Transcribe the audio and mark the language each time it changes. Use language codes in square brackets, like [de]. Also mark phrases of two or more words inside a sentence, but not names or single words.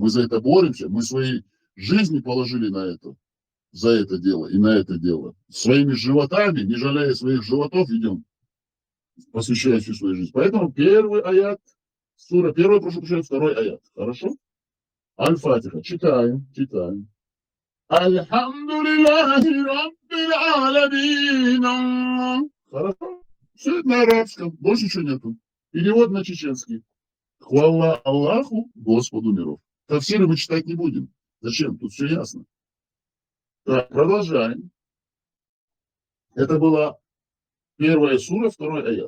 [ru] Мы за это боремся, мы свои жизни положили на это, за это дело и на это дело. Своими животами, не жалея своих животов, идем, посвящая всю свою жизнь. Поэтому первый аят, сура первая, прошу прощения, второй аят. Хорошо? Аль-Фатиха. Читаем. [ar] الحمد لله رب العالمين. [ru] Хорошо? Все это на арабском, больше ничего нету. Перевод на чеченский. Хвала Аллаху, Господу миров. Тавсиры мы читать не будем. Зачем? Тут все ясно. Так, продолжаем. Это была первая сура, второй аят.